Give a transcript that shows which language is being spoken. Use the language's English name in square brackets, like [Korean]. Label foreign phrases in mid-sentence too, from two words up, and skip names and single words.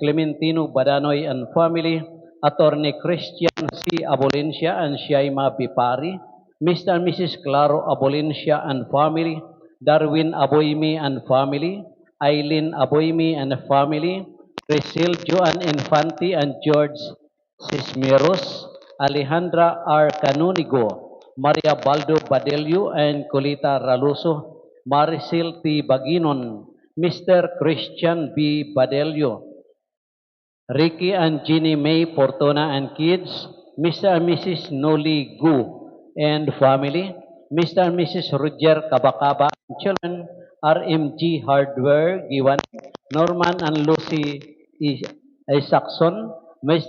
[English] Clementino Badanoy and family, Attorney Christian C. Abolencia and Shaima Bipari, Mr. and Mrs. Claro Abolencia and family, Darwin Aboymi and family, Eileen Aboymi and family, Cecil Joan Infante and George Cisneros, Alejandra R. Canonigo, Maria Baldo Badelio and Colita Raluso, Maricel T. Baginon, Mr. Christian B. Badelio, Ricky and Jeannie May Portona and kids, Mr. and Mrs. Noli Gu and family, Mr. and Mrs. Roger Kabakaba and children, RMG Hardware Giwan, Norman and Lucy Isaacson, Mr.